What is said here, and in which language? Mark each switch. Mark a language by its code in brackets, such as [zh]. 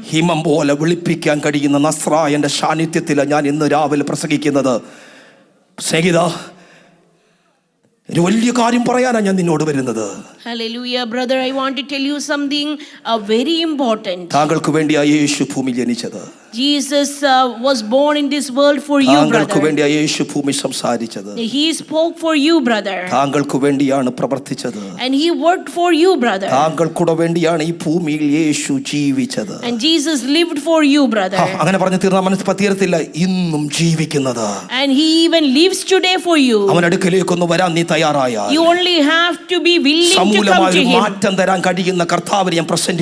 [ml] ഹിമം പോലെ വെളുപ്പിക്കാൻ കഴിയുന്ന നസ്രായന്റെ സാന്നിധ്യത്തിലാണ് ഞാൻ ഇന്ന് രാവിലെ പ്രസംഗിക്കുന്നത്. സ്നേഹിത, ഒരു വലിയ കാര്യം പറയാനാണ് ഞാൻ നിന്നോട് വരുന്നത്. [en] Hallelujah, brother. I want to tell you something very important. [ml] താങ്കൾക്ക് വേണ്ടിയാ യേശു ഭൂമി ജനിച്ചത്. [en] Jesus was born in this world for you, brother. [ml] താങ്കൾക്ക് വേണ്ടിയാ യേശു ഭൂമി സംസാരിച്ചത്. [en] He spoke for you, brother. [ml] താങ്കൾക്ക് വേണ്ടിയാണ് പ്രവർത്തിച്ചത്. [en] And he worked for you, brother. [ml] താങ്കൾക്കുടെ വേണ്ടിയാണ് ഈ ഭൂമിയിൽ യേശു ജീവിച്ചത്. [en] And Jesus lived for you, brother. [ml] അങ്ങനെ പറഞ്ഞു തീർന്ന മനസ്സ് തീരത്തില്ല, ഇന്നും ജീവിക്കുന്നത്. [en] And he even lives today for you. [ml] അവൻ അടുക്കലേക്കൊന്ന് വരാൻ നീ തയ്യാറായാൽ [en] You only have to be willing to come to him. [ml] മാറ്റം തരാൻ കഴിയുന്ന കർത്താവിനെ ഞാൻ പ്രസന്റ്